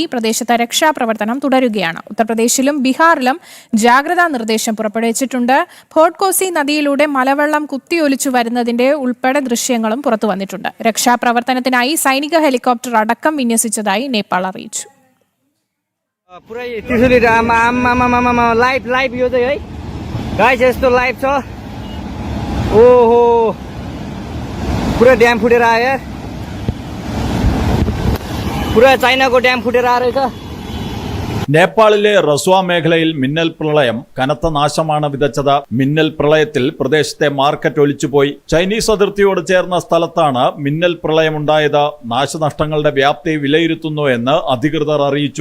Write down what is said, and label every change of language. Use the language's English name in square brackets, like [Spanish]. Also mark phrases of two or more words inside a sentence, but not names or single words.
[Malayalam] പ്രദേശത്ത് രക്ഷാപ്രവർത്തനം തുടരുകയാണ്. ഉത്തർപ്രദേശിലും ബീഹാറിലും ജാഗ്രതാ നിർദ്ദേശം പുറപ്പെടുവിച്ചിട്ടുണ്ട്. ഭോട്ട്കോസി നദിയിലൂടെ മലവെള്ളം കുത്തിയൊലിച്ചു വരുന്നതിന്റെ ഉൾപ്പെടെ ദൃശ്യങ്ങളും പുറത്തുവന്നിട്ടുണ്ട്. രക്ഷാപ്രവർത്തനത്തിനായി സൈനിക ഹെലികോപ്റ്റർ അടക്കം വിന്യസിച്ചതായി നേപ്പാൾ അറിയിച്ചു. [Nepali] पूरा डैम फुटेर आयो पूरा चाइना को डैम फुटेर आ रहेछ। [Malayalam] നേപ്പാളിലെ റസ്വ മേഖലയിൽ മിന്നൽ പ്രളയം കനത്ത നാശമാണ് വിതച്ചത്. മിന്നൽ പ്രളയത്തിൽ പ്രദേശത്തെ മാർക്കറ്റ് ഒലിച്ചുപോയി. ചൈനീസ് അതിർത്തിയോട് ചേർന്ന സ്ഥലത്താണ് മിന്നൽ പ്രളയമുണ്ടായത്. നാശനഷ്ടങ്ങളുടെ വ്യാപ്തി വിലയിരുത്തുന്നു എന്ന് അധികൃതർ അറിയിച്ചു.